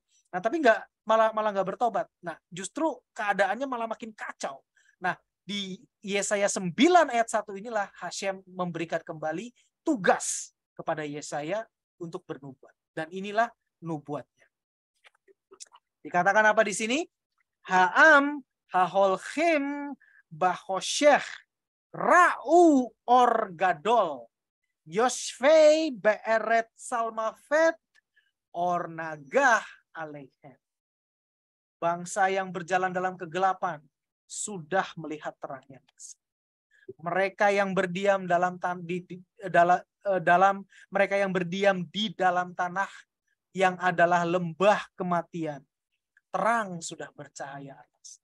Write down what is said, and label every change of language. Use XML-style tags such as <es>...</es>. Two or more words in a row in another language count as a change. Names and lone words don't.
<id>Nah, tapi malah nggak bertobat. Nah, justru keadaannya malah makin kacau. Nah, di Yesaya 9 ayat 1 inilah Hashem memberikan kembali tugas kepada Yesaya untuk bernubuat. Dan inilah nubuatnya. Dikatakan apa di sini?</id> <he>העם ההולכים בחושך ראו אור גדול יושבי בארץ צלמוות אור נגה עליהם.</he> <id>Bangsa yang berjalan dalam kegelapan sudah melihat terangnya. Mereka yang berdiam mereka yang berdiam di dalam tanah yang adalah lembah kematian, terang sudah bercahaya atas.</id>